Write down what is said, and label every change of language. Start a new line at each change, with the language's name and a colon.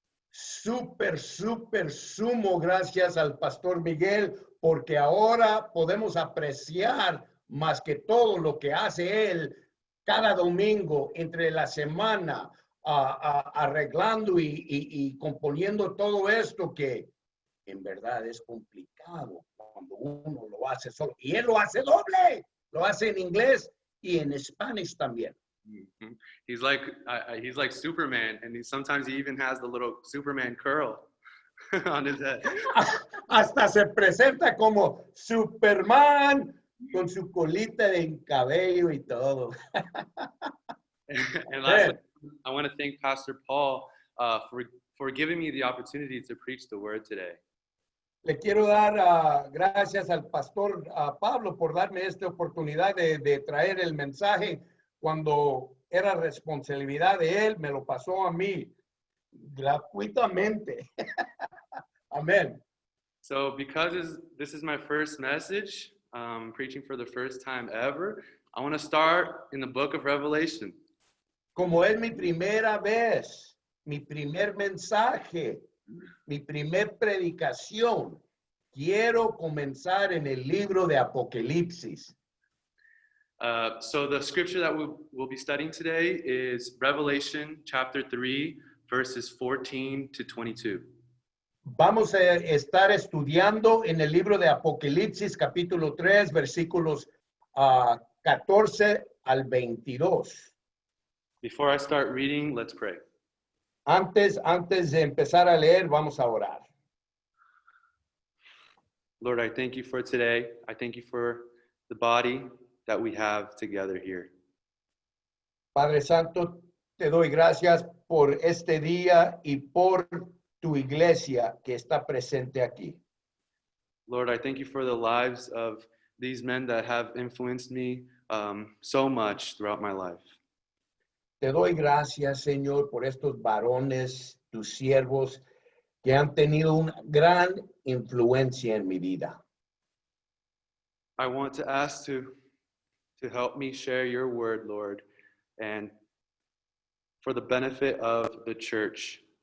Spanish: Súper sumo gracias al Pastor Miguel, porque ahora podemos apreciar más que todo lo que hace él cada domingo entre la semana, arreglando y componiendo todo esto que en verdad es complicado cuando uno lo hace solo. Y él lo hace doble, lo hace en inglés y en español también. Mm-hmm.
English: He's like Superman, and sometimes he even has the little Superman curl on his head.
Spanish: Hasta se presenta como Superman con su colita de cabello y todo.
English: And lastly, I want to thank Pastor Paul for giving me the opportunity to preach the word today.
Spanish: Le quiero dar gracias al pastor Pablo por darme esta oportunidad de traer el mensaje cuando era responsabilidad de él, me lo pasó a mí gratuitamente. Amén.
English: So because this is my first message, preaching for the first time ever, I want to start in the book of Revelation.
Spanish: Como es mi primera vez, mi primer mensaje, mi primer predicación, quiero comenzar en el libro de Apocalipsis.
English: So the scripture that we'll be studying today is Revelation chapter 3, verses 14 to 22.
Spanish: Vamos a estar estudiando en el libro de Apocalipsis, capítulo 3, versículos 14 al 22.
English: Before I start reading, let's pray.
Spanish: Antes de empezar a leer, vamos a orar.
English: Lord, I thank you for today. I thank you for the body that we have together here.
Spanish: Padre Santo, te doy gracias por este día y por tu iglesia que está presente aquí.
English: Lord, I thank you for the lives of these men that have influenced me so much throughout my life.
Spanish: Te doy gracias, Señor, por estos varones, tus siervos, que han tenido una gran influencia en mi vida.
English: I want to ask to help me share your word, Lord, and for the benefit of the church.